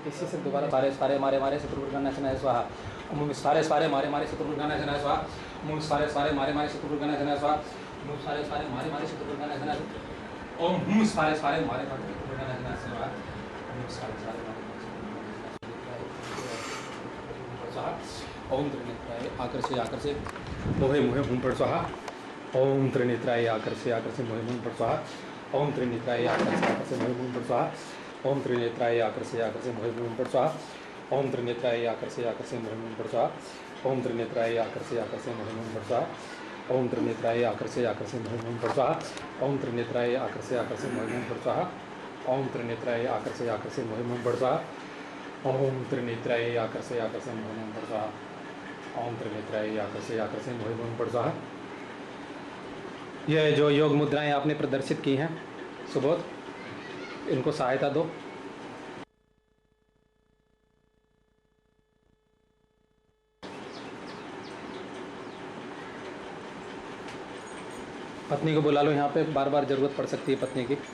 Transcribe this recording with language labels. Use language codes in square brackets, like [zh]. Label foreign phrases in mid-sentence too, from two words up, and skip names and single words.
[hi] इसी से दोबारा [sa] सारे सारे मारे मारे शत्रुघ्नाय स्वाहा। ओम सारे सारे मारे मारे शत्रुघ्नाय स्वाहा। ओम सारे सारे मारे मारे शत्रुघ्नाय स्वाहा। ओम सारे सारे मारे मारे शत्रुघ्नाय स्वाहा। ओम सारे सारे मारे मारे शत्रुघ्नाय स्वाहा। ओम सारे सारे मारे स्वाहा। ओम त्रिनेत्राय आकर्षे आकर्षे मोहे मोहे हुम फट स्वाहा। ओम त्रिनेत्राय आकर्षे आकर्षे मोहे मोहे फट स्वाहा। ओम त्रिनेत्राय आकर्षे आकर्षे मोहे मोहे फट स्वाहा। ओम त्रिनेत्राय आकर्षे आकर्षे मोहे मोहे फट स्वाहा। ओम त्रिनेत्राय आकर्षे आकर्षे मोहे मोहे फट स्वाहा। ओम त्रिनेत्राय आकर्षे आकर्षे मोहे मोहे फट स्वाहा। ओम त्रिनेत्राय आकर्षे आकर्षे मोहे मोहे फट स्वाहा। ओम त्रिनेत्राय आकर्षे आकर्षे मोहे मोहे फट स्वाहा। ओम त्रिनेत्राय आकर्षे आकर्षे मोहे मोहे फट स्वाहा। ओम त्रिनेत्राय आकर्षे आकर्षे मोहे मोहे फट स्वाहा। ओम त्रिनेत्राय आकर्षे आकर्षे मोहे मोहे फट स्वाहा। [hi] यह जो योग मुद्राएं आपने प्रदर्शित की हैं सुबोध, इनको सहायता दो। पत्नी को बुला लो, यहाँ पे बार बार जरूरत पड़ सकती है पत्नी की।